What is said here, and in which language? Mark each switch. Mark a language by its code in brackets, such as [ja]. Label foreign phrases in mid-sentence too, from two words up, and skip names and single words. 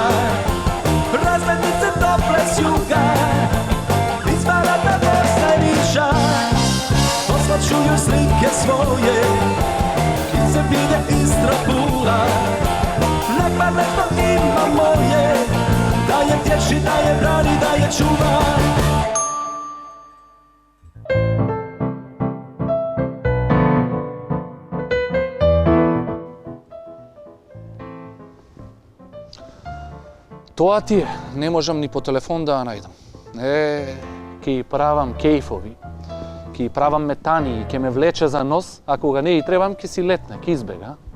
[sr] Razglednice tople s juga, iz Banata Bosne Niša. Poslaću joj slike svoje, gdje se vide Istra, Pula. Ne pada što ima moje, da je tješi, da je brani, da je čuva. [mk] Тоа ти е, не можам ни по телефон да ја најдам. Ке правам кејфови, ке правам метани и ке ме влече за нос, а кога не и требам, ке си летне, ке избега.